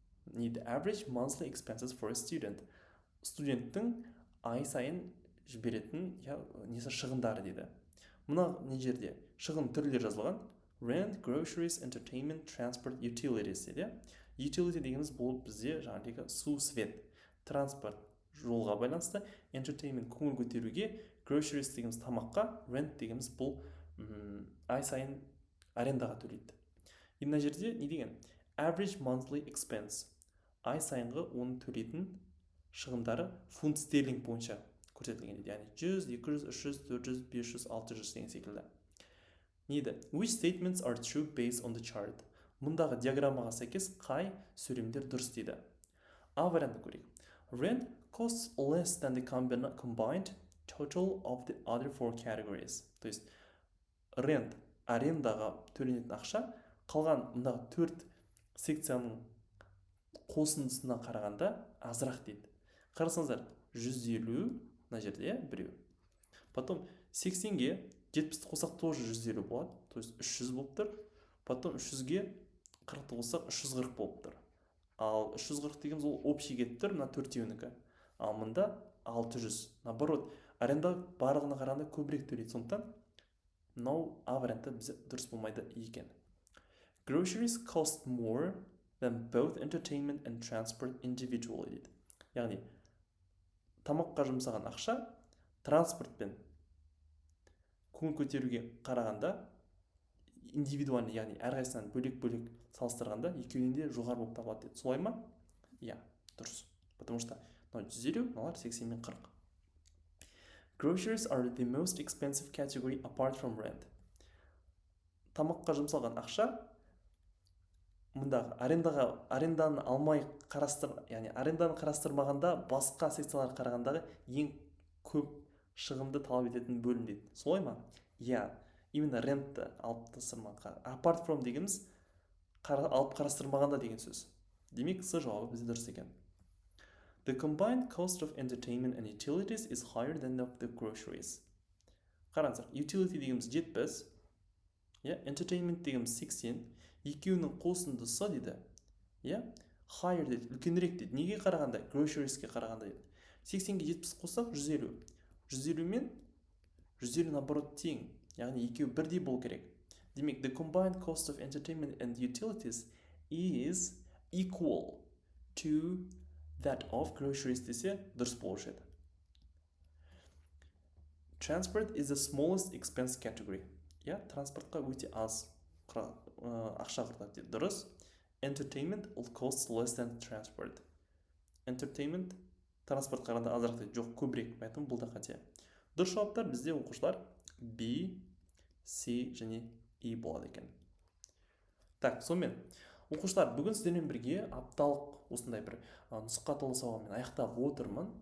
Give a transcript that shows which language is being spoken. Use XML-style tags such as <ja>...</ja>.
<en>Need average monthly expenses for a student.</en> <kk>Студенттің ай сайын жіберетін несі шығындары дейді. Мұна не жерде? Шығын түрлері жазылған.</kk> <en>Rent, groceries, entertainment, transport, utilities дейді.</en> <kk>Utility дегеніміз бұл бізде жаңағы су, свет, транспорт жолға байланысты, entertainment көңіл көтеруге, groceries дегеніміз тамаққа, rent дегеніміз бұл ай сайын арендаға төлейді. Мына жерде не деген?</kk> <en>Average monthly expense.</en> <kk>Ай сайынғы оны төлейтін шығындары фунт стерлинг бойынша көрсетілген дейді. Яғни 100, 200, 300, 400, 500, 600 деген секілді. Неді?</kk> <en>Which statements are true based on the chart?</en> <kk>Мұндағы диаграммаға сәйкес қай сөйлемдер дұрыс дейді. А вариантын көрейік.</kk> <en>Rent costs less than the combined total of the other four categories.</en> <ru>То есть,</ru> <en>rent</en> <kk>арендаға төленетін ақша қалған мындағы 4 секцияның қосындысына қарағанда азырақ дейді. Қарасаңыздар, 150 мына жерде біреу. Потом 80-ге 70-ті қосақ тоже 150 болады, то есть 300 болып тұр. Потом 300-ге 40-ты қосақ 340 болып тұр. Ал 340 дегеніміз ол общий кетіп тұр, мына төртеуінікі. Ал мында 600. Наоборот, аренда барлығына қарағанда көбірек төлейді. Сондықтан мынау А варианты бізде дұрыс болмайды екен.</kk> <en>Groceries cost more than both entertainment and transport individually</en> <kk>дейді. Яғни тамаққа жұмсаған ақша транспорт пен көңіл көтеруге қарағанда индивидуальный, яғни әрқайсынан бөлек-бөлек салыстырғанда екеуінен де жоғары болып табылады дейді. Солай ма? Иә, дұрыс. Потому что 150, мыналар 80 мен 40.</kk> <en>Groceries are the most expensive category apart from rent.</en> <kk>Тамаққа жұмсалған ақша мұндағы аренданы алмай яғни аренданы қарастырмағанда басқа секцияларға қарағандағы ең көп шығынды талап ететін бөлім дейді. Солай ма? Иә, именно рентті алып тастырмаған. Apart from дегеніміз алып қарастырмағанда деген сөз. Демек, С жауабы бізде дұрыс екен.</kk> <en>The combined cost of entertainment and utilities is higher than of the groceries.</en> <kk>Қараңыздар, utility дегеніміз 70, entertainment дегеніміз 80, екеуінің қосындысы дейді. Higher дейді, үлкенірек дейді. Неге қарағанда? Groceries-ке қарағанда дейді. 80-ге 70 қоссақ 150. 150 мен 150 наоборот тең. Яғни екеуі бірдей болу керек.</kk> <en>Демек, the combined cost of entertainment and utilities is equal to that of groceries</en> <kk>десе дұрыс болушы еді.</kk> <en>Transport is the smallest expense category.</en> <kk>Транспортқа өте аз ақша құртады дейді. Дұрыс.</kk> <en>Entertainment will cost less than transport.</en> <kk>Entertainment транспортқа қарағанда азырақ дейді. Жоқ, көбірек. Поэтому бұл да қате. Дұрыс жауаптар бізде оқушылар B, C және E болады екен. Так, сонымен оқушылар, бүгін сіздермен бірге апталық осындай бір нұсқаталы сабағымен аяқтап отырмын.</kk>